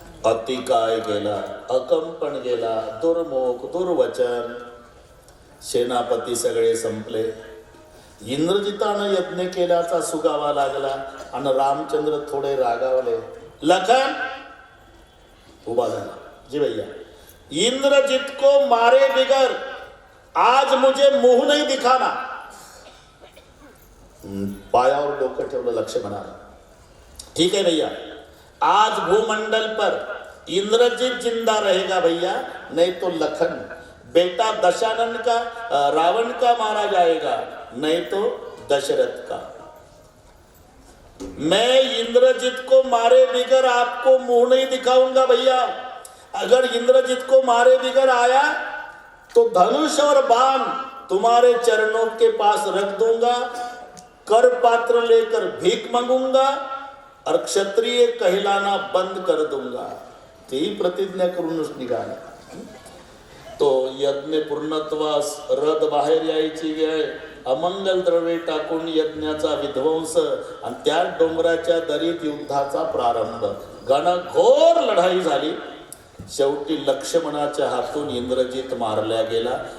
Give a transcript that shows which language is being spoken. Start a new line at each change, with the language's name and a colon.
Marathi: अतिकाय गेला, अकंपन गेला, दुर्मुख दुर्वचन, सेनापती सगळे संपले। इंद्रजितानं यज्ञ केल्याचा सुगावा लागला आणि रामचंद्र थोडे रागावले। लखन उभा झाला,
Hindi: जी भैया, इंद्रजित को मारे बिगर आज मुझे मुंह नहीं दिखाना।
Marathi: पायावर डोकं ठेवलं लक्ष्मणाला।
Hindi: ठीक है भैया, आज भूमंडल पर इंद्रजित जिंदा रहेगा भैया, नहीं तो लखन बेटा दशानन का, रावण का मारा जाएगा, नहीं तो दशरथ का। मैं इंद्रजित को मारे बिगर आपको मुंह नहीं दिखाऊंगा भैया। अगर इंद्रजित को मारे बिगर आया तो धनुष और बाण तुम्हारे चरणों के पास रख दूंगा, कर पात्र लेकर भीख मांगूंगा और क्षत्रिय कहलाना बंद कर दूंगा।
Marathi: ती प्रतिज्ञा करूनच निघाला। तो यज्ञ पूर्णत्वास रथ बाहेर यायची वेळ, अमंगल द्रव्ये टाकून यज्ञाचा विध्वंस आणि त्या डोंगराच्या दरीत युद्धाचा प्रारंभ। घनघोर लढाई झाली। शेवटी लक्ष्मणाच्या हातून इंद्रजित मारला गेला।